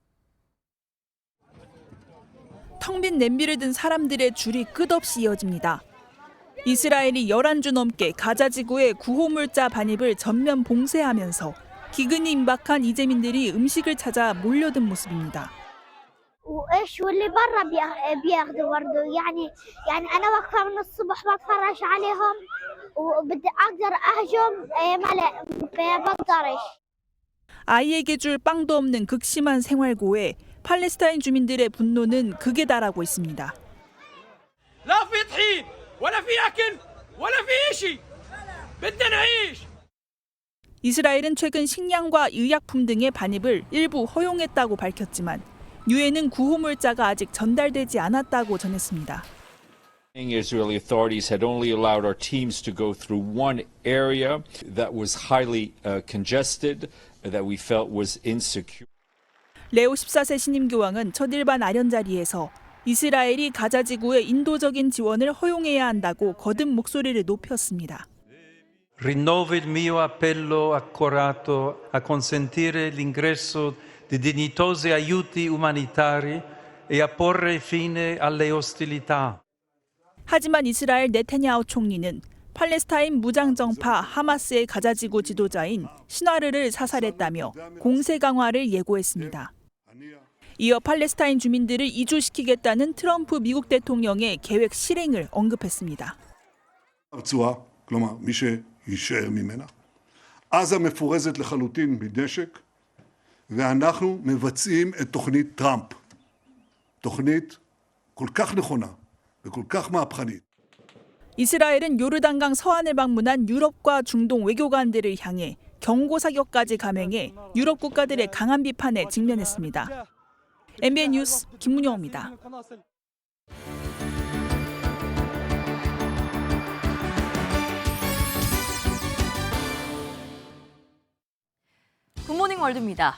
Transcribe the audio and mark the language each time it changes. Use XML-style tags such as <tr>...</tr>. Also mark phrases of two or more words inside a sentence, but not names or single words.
<ko>텅 빈 냄비를 든 사람들의 줄이 끝없이 이어집니다. 이스라엘이 11주 넘게 가자 지구의 구호물자 반입을 전면 봉쇄하면서 기근이 임박한 이재민들이 음식을 찾아 몰려든 모습입니다.</ko> <ar>وايش واللي برا بياخذوا برضه يعني انا واقفه من الصبح بتفرج عليهم وبدي اقدر اهجم ما بقدرش.</ar> <ko>아이에게 줄 빵도 없는 극심한 생활고에 팔레스타인 주민들의 분노는 극에 달하고 있습니다.</ko> <ar>لا في طحين ولا في اكل ولا في شيء بدنا نعيش.</ar> <ko>이스라엘은 최근 식량과 의약품 등의 반입을 일부 허용했다고 밝혔지만 유엔은 구호물자가 아직 전달되지 않았다고 전했습니다.</ko> <en>Israeli authorities had only allowed our teams to go through one area that was highly congested, that we felt was insecure.</en> <ko>레오 14세 신임 교황은 첫 일반 아련 자리에서 이스라엘이 가자 지구의 인도적인 지원을 허용해야 한다고 거듭 목소리를 높였습니다.</ko> <it>Rinnovo il mio appello accorato a consentire l'ingresso di dignitosi aiuti umanitari e a porre fine alle ostilità.</it> <ko>하지만 이스라엘 네타냐후 총리는 팔레스타인 무장정파 하마스의 가자지구 지도자인 시나르를 사살했다며 공세 강화를 예고했습니다. 이어 팔레스타인 주민들을 이주시키겠다는 트럼프 미국 대통령의 계획 실행을 언급했습니다.</ko> <he>הרצועה, כלומר מי שישאר ממנה. עזה מפורזת לחלוטין מנשק, ואנחנו מבצעים את תוכנית טראמפ. תוכנית כל כך נכונה וכל כך מהפכנית.</he> <ko>이스라엘은 요르단강 서안을 방문한 유럽과 중동 외교관들을 향해 경고 사격까지 감행해 유럽 국가들의 강한 비판에 직면했습니다. MBN 뉴스 김문영입니다. 굿모닝 월드입니다.</ko>